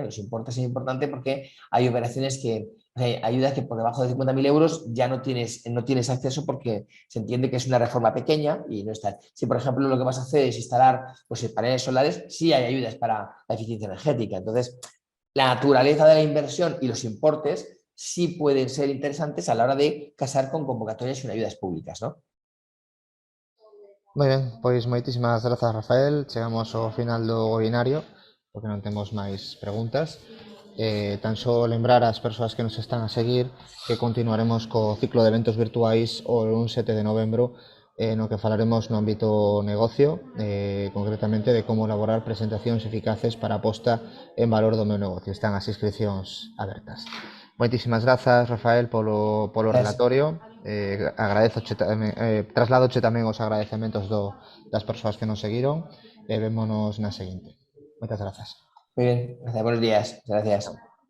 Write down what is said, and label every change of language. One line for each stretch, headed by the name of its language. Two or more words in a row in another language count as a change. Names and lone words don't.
Spanish: Los importes es importante porque hay operaciones que, hay ayudas que por debajo de 50.000 euros ya no tienes acceso porque se entiende que es una reforma pequeña y no está. Si, por ejemplo, lo que vas a hacer es instalar pues, paneles solares, sí hay ayudas para la eficiencia energética. Entonces, la naturaleza de la inversión y los importes sí pueden ser interesantes a la hora de casar con convocatorias y ayudas públicas, ¿no?
Galician: Moi ben, pois moitísimas grazas, Rafael. Chegamos ao final do webinario, porque non temos máis preguntas. Tan só lembrar ás persoas que nos están a seguir que continuaremos co ciclo de eventos virtuais o un 7 de novembro, no que falaremos no ámbito negocio, concretamente de como elaborar presentacións eficaces para a posta en valor do meu negocio. Están as inscripcións abertas. Moitísimas grazas, Rafael, polo
Spanish: Gracias.
Galician: relatorio. Trasladoche tamén os agradecementos das persoas que nos seguiron e vémonos na seguinte. Moitas grazas.
Spanish: Muy bien, gracias, buenos días. Gracias.